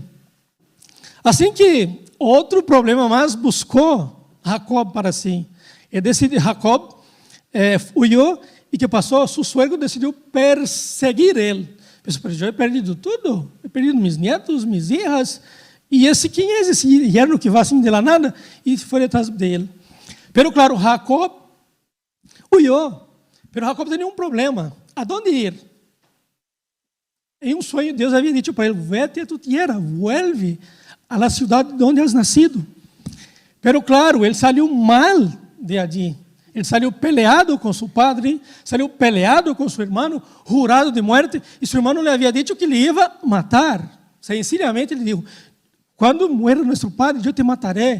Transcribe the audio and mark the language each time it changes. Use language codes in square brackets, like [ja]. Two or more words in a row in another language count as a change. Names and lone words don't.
[pt] Assim que outro problema mais buscou Jacob para si. E decidiu, Jacob huyou e que passou, seu suegro decidiu perseguir ele. Pensou: eu [es] he perdido [pt] tudo, [es] he perdido [pt] meus netos, minhas filhas. E quem é esse yerno que vai assim [es] de la nada? [pt] E foi atrás dele. [es] Pero claro, Jacob huyou. [pt] Pero Jacob tinha um problema. ¿Aonde ir? Em um sonho, Deus havia dito para ele: [es] vete a tu tierra, vuelve a la [pt] cidade onde [es] has nascido. Pero claro, [pt] ele saiu mal [es] de allí. [pt] Ele saiu peleado com seu padre, saiu peleado com seu irmão, jurado de morte, e seu irmão lhe havia dito que lhe ia matar. Sencillamente ele disse: quando muera nosso padre, eu te mataré.